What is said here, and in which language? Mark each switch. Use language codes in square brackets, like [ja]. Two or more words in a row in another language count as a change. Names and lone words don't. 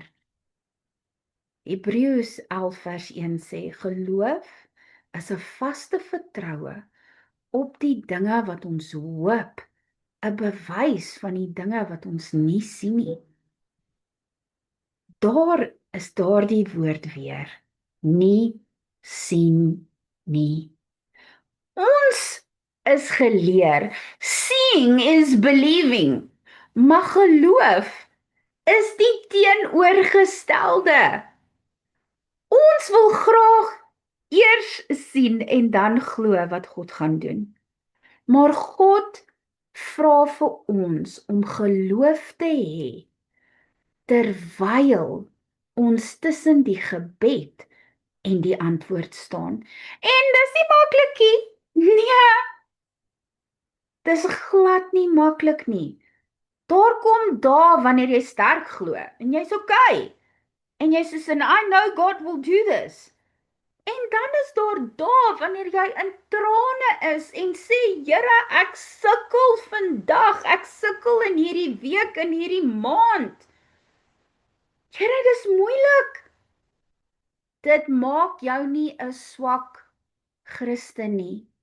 [af] Hebreërs 11 vers 1 sê, geloof is 'n vaste vertroue op die dinge wat ons hoop, 'n bewys van die dinge wat ons nie sien nie. Daar is daardie woord weer, nie sien nie. Ons is geleer, [en] seeing is believing, [af] maar geloof is die teenoorgestelde. Ons wil graag eers sien en dan glo wat God gaan doen. Maar God vra vir ons om geloof te hê, terwyl ons tussen die gebed en die antwoord staan. En dis nie maklik nie. Nee, dis glad nie maklik nie. Daar kom dae wanneer jy sterk glo en jy's okay. En jy sê, [en] I know God will do this. [af] En dan is daar dae wanneer jy in trane is en sê, Here, ek sukkel vandag, ek sukkel in hierdie week, in hierdie maand. Here, dis moeilik. Dit maak jou nie 'n swak Christen nie.